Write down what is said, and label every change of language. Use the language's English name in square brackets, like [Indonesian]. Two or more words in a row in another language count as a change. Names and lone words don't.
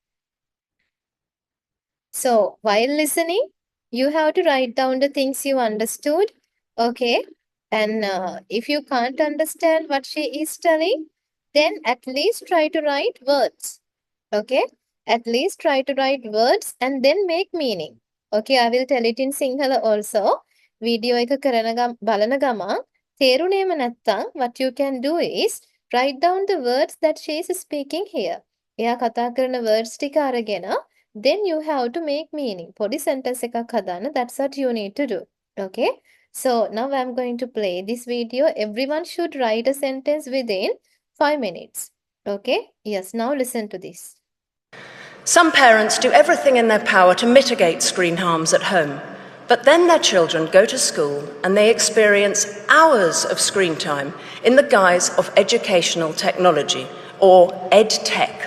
[English] So while listening, you have to write down the things you understood. Okay, and if you can't understand what she is telling, then at least try to write words. Okay, at least try to write words and then make meaning. Okay, I will tell it in Sinhala also. [Sinhala] Video එක බලන ගමන් තේරුණේම නැත්තම් [English] what you can do is write down the words that she is speaking here. [Sinhala] එයා කතා කරන words ටික අරගෙන [English] then you have to make meaning. [Sinhala] පොඩි sentence එකක් හදාන්න. [English] That's what you need to do. Okay, so now I'm going to play this video. Everyone should write a sentence within 5 minutes. Okay, yes, now listen to this. Some parents do everything in their power to mitigate screen harms at home, but then their children go to school and they experience hours of screen time in the guise of educational technology, or EdTech.